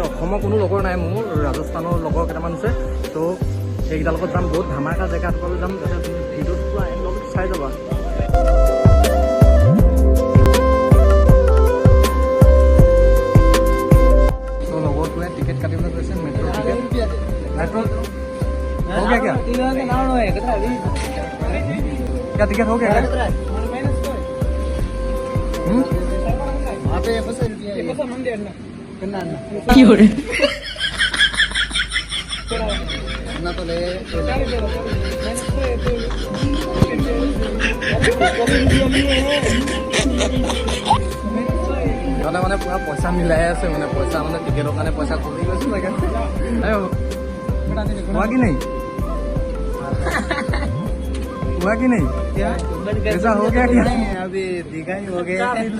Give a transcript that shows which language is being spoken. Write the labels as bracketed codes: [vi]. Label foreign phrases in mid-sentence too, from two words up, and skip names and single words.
[as] অসমৰ কোনো লগৰ নাই মোৰ, ৰাজস্থানৰ লগৰ কেইটামান আছে। ত' সেইকেইটাৰ লগত যাম, বহুত ধামাকা জেগা এটালৈ যাম, যাতে তুমি ভিডিঅ'টো পুৰা এণ্ডলৈকে চাই যাবা। तो লগৰটোৱে টিকেট কাটিবলৈ গৈছে, মেট্ৰ' টিকেট। [hi] मेट्रो हो गया क्या? क्या टिकट हो गया? तो ले [as] মানে পুৰা পইচা মিলাই আছে, মানে পইচা মানে টিকেটৰ কাৰণে পইচা খুজি গৈছে চাগে। [hi] हुआ कि नहीं? हुआ कि नहीं? क्या ऐसा हो गया क्या? अभी दिखा ही हो गया।